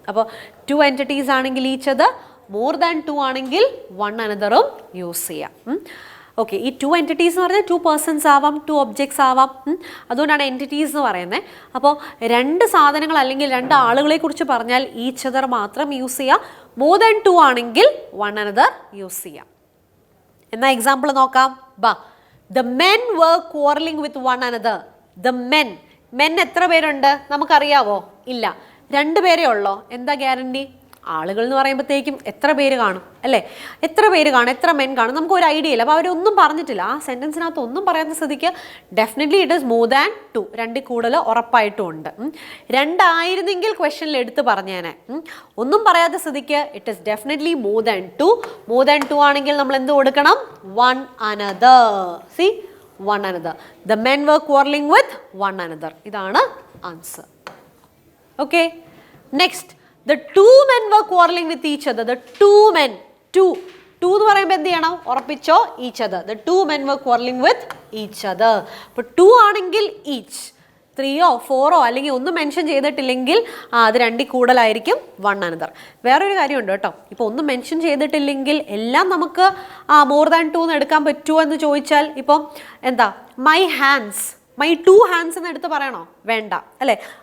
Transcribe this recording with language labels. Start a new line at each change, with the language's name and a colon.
Malayalam: അപ്പോൾ 2 എൻറ്റിറ്റീസ് ആണെങ്കിൽ each other, more than 2 ആണെങ്കിൽ വൺ അനദറും യൂസ് ചെയ്യാം. ഓക്കെ, ഈ 2 എൻറ്റിറ്റീസ് എന്ന് പറഞ്ഞാൽ 2 പേഴ്സൺസ് ആവാം, 2 ഒബ്ജക്ട്സ് ആവാം. അതുകൊണ്ടാണ് എൻറ്റിറ്റീസ് എന്ന് പറയുന്നത്. അപ്പോൾ 2 സാധനങ്ങൾ അല്ലെങ്കിൽ 2 ആളുകളെ കുറിച്ച് പറഞ്ഞാൽ ഈച്ച് അതർ മാത്രം യൂസ് ചെയ്യാം. മോർ ദാൻ 2 ആണെങ്കിൽ വൺ അനദർ യൂസ് ചെയ്യാം. എന്നാൽ എക്സാമ്പിൾ നോക്കാം.
English: ബാ, the men were quarreling with one another.
Malayalam: the men എത്ര പേരുണ്ട് നമുക്കറിയാവോ? ഇല്ല, 2 പേരേ ഉള്ളോ? എന്താ ഗ്യാരണ്ടി? ആളുകൾ എന്ന് പറയുമ്പോഴത്തേക്കും എത്ര പേര് കാണും അല്ലേ? എത്ര പേര് കാണും, എത്ര മെൻ കാണും, നമുക്ക് ഒരു ഐഡിയ ഇല്ല. അപ്പോൾ അവരൊന്നും പറഞ്ഞിട്ടില്ല. ആ സെൻറ്റൻസിനകത്ത് ഒന്നും പറയാത്ത സ്ഥിതിക്ക്
English: Definitely it is more than 2.
Malayalam: 2 കൂടുതൽ ഉറപ്പായിട്ടും ഉണ്ട്. 2 ആയിരുന്നെങ്കിൽ ക്വസ്റ്റനിൽ എടുത്ത് പറഞ്ഞേനെ. ഒന്നും പറയാത്ത സ്ഥിതിക്ക്
English: It is definitely more than 2.
Malayalam: More than 2 ആണെങ്കിൽ നമ്മൾ എന്ത് കൊടുക്കണം?
English: One another. C, one another. The men were quarrelling with one another.
Malayalam: ഇതാണ് answer. Okay, next.
English: The 2 men were quarreling with each other. The 2 men.
Malayalam: 2 എന്ന് പറയുമ്പോൾ എന്ത് ചെയ്യണം? ഉറപ്പിച്ചോ,
English: each other. The 2 men were quarreling with each other.
Malayalam: അപ്പോൾ 2 ആണെങ്കിൽ each, 3ഓ 4ഓ അല്ലെങ്കിൽ ഒന്നും mention ചെയ്തിട്ടില്ലെങ്കിൽ അത് 2ൽ കൂടുതലായിരിക്കും വൺ അനദർ. വേറൊരു കാര്യമുണ്ട് കേട്ടോ. ഇപ്പോൾ ഒന്നും മെൻഷൻ ചെയ്തിട്ടില്ലെങ്കിൽ എല്ലാം നമുക്ക് മോർ ദാൻ 2 എന്ന് എടുക്കാൻ പറ്റുമോ എന്ന് ചോദിച്ചാൽ, ഇപ്പം എന്താ
English: my hands, my 2 hands
Malayalam: എന്ന് എടുത്ത് പറയണോ? വേണ്ട അല്ലേ?